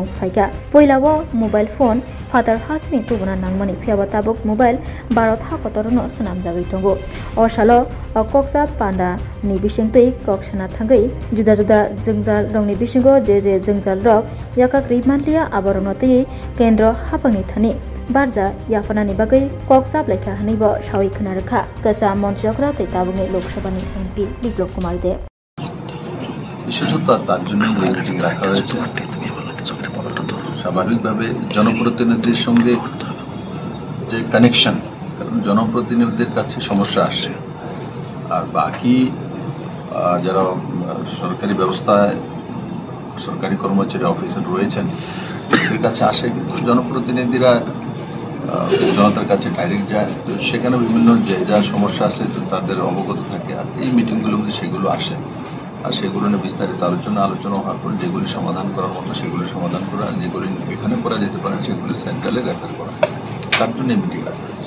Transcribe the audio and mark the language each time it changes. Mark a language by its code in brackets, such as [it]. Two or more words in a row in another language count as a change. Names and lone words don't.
[trp] Faika Poilawo Mobile Phone Father Hasni Tubuna Nangmani Fiabatabok Mobile Barot Hakotorono Sanam Davitongo Oshalo Koksa Panda ni Bishingte Kokshana Thangai Juda Juda Zingzal Rongni Bishingo JJ Zingzal Rok Yakakri Manlia Abaronote Kendro Hapangni Thani Barja Yafanani Bagai Koksa Bleka Hanibo Shawi Kanaraka Kasa Montriokra Te Tabuni Lok Sabha ni MP Biplop Kumar Deb [bn] বিশেষত তার জন্য এই মিটিং রাখা হয়েছে স্বাভাবিকভাবে জনপ্রতিনিধিদের সঙ্গে যে কানেকশন কারণ জনপ্রতিনিধিদের কাছে সমস্যা আসে আর বাকি যারা সরকারি ব্যবস্থায় সরকারি কর্মচারী অফিসার রয়েছেন এদের কাছে আসে কিন্তু জনপ্রতিনিধিরা জনতার কাছে ডাইরেক্ট যায় সেখানে বিভিন্ন যে যা সমস্যা আছে তাদের অবগত থাকে আর এই মিটিংগুলোতে সেগুলো আসে আর সেগুলো নিয়ে বিস্তারিত আলোচনা হওয়ার পর যেগুলি সমাধান করার মতো সেগুলি সমাধান করা আর যেগুলি এখানে করা যেতে পারে সেগুলি সেন্ট্রালে রেফার করা তার জন্য মিটিং রাখা হয়েছে